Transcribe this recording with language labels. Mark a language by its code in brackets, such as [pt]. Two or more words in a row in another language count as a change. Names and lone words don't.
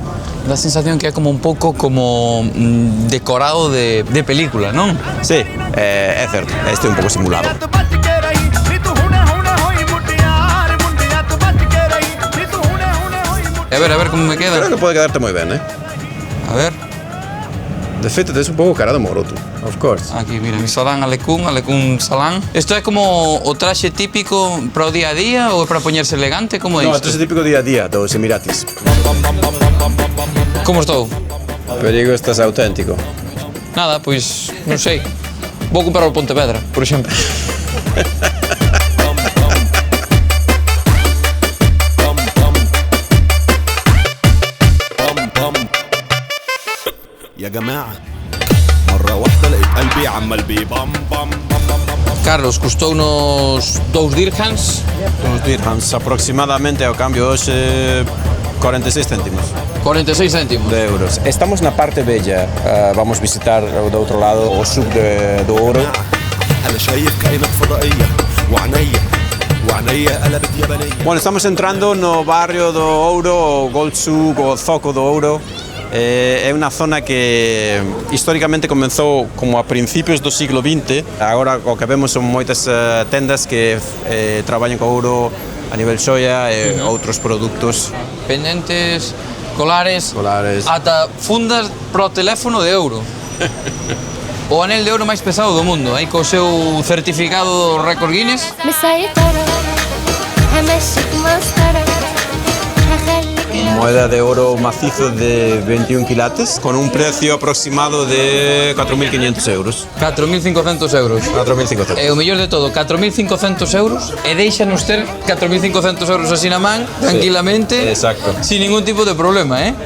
[gl] Dá a sensación que é como un pouco como decorado de película, non? Sí, é certo, este é un pouco simulado. A ver como me queda. Creo que pode quedarte moi ben, A ver. De feito, tes un pouco cara de moro, tú. [en] Of course. [gl] Aquí, mira, mi salán alecún salán. Isto é como o traxe típico para o día a día ou é para poñerse elegante? Como é No, isto? isto é típico día a día dos Emiratis. Como estou? Perigo, estás auténtico. Nada, pois, non sei. Vou comprar o Pontevedra, por exemplo. [ar] يا جماعة مرة واحدة لقيت قلبي عمال بيبام بام [gl] Carlos, custounos 2 dirhams, Uns dirhams aproximadamente ao cambio hoxe 46 céntimos 46 céntimos. de euros. Estamos na parte bella. Vamos visitar do outro lado o sub do ouro. [ar] أنا شايف كائنات فضائية وعينيا قلبت يابانية. [gl] Bueno, estamos entrando no barrio do Ouro, o Gold Souk, o Zoco do Ouro. É unha zona que históricamente comenzou como [es] a principios [gl] do siglo XX. Agora o que vemos son moitas tendas que traballan co ouro a nivel xoia e outros produtos. Pendentes, colares, Colares. ata fundas pro teléfono de euro. O anel de ouro máis pesado do mundo, aí co seu certificado do récord Guinness. [ar] مسيطرة همشيك مسطرة هخليك [es] Moeda de oro macizo de 21 quilates con un precio aproximado de 4.500 euros. 4.500 euros. 4.500. [gl] E o mellor de todo, 4.500 euros e deixanos ter 4.500 euros así na man, tranquilamente, exacto. [es] sin ningún tipo de problema, eh?